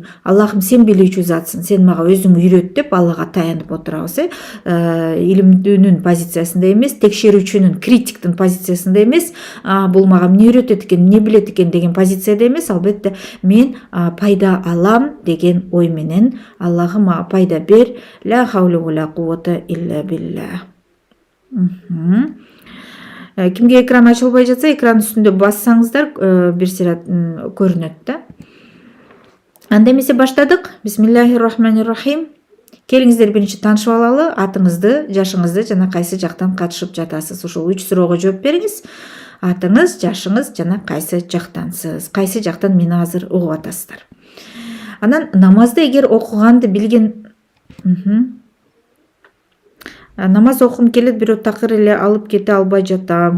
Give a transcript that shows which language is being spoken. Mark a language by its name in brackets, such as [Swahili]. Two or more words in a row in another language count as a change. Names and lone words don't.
[Kyrgyz] Аллахым, сен билүүчү затсың, сен мага өзүң үйрөт деп Аллага таянып отурабыз. Илимдүүнүн позициясында эмес, текшерүүчүнүн, критиктин позициясында эмес, бул мага эмне үйрөтөт экен, эмне билет экен деген позицияда эмес, албетте мен пайда алам деген ой менен Аллахым мага пайда бер. [Arabic] لا حول ولا قوة إلا بالله. [Kyrgyz] Кимге экран ачылбай жатса, экран үстүндө бассаңыздар бир сират көрүнөт да. Анда эмесе баштадык. [Arabic] بسم الله الرحمن الرحيم. [Kyrgyz] Келиңиздер биринчи таанышып алалы, атыңызды, жашыңызды жана кайсы жактан катышып жатасыз. Ушул 3 суроого жооп бериңиз. Атыңыз, жашыңыз жана кайсы жактансыз, кайсы жактан мени азыр угуп атасыздар. Анан намазды эгер окуганды билген намаз окугум келет, бирок такыр эле алып кете албай жатам.